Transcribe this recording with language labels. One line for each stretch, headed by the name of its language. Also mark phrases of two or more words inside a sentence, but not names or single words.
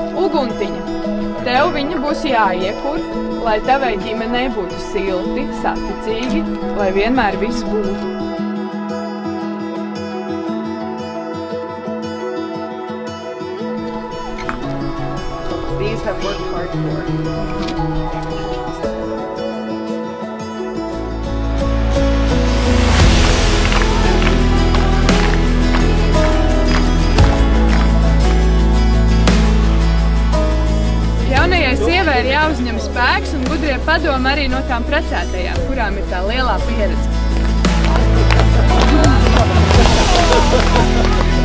Latvian: uguntiņa. Tev viņa būs jāiekur, lai tavai ģimenei būtu silti, saticīgi, lai vienmēr viss būtu.
English: These have worked hard for.
Latvian: Jaunajai sievai ir jāuzņem spēks un gudrie padomi arī no tām precētajām, kurām ir tā lielā pieredze.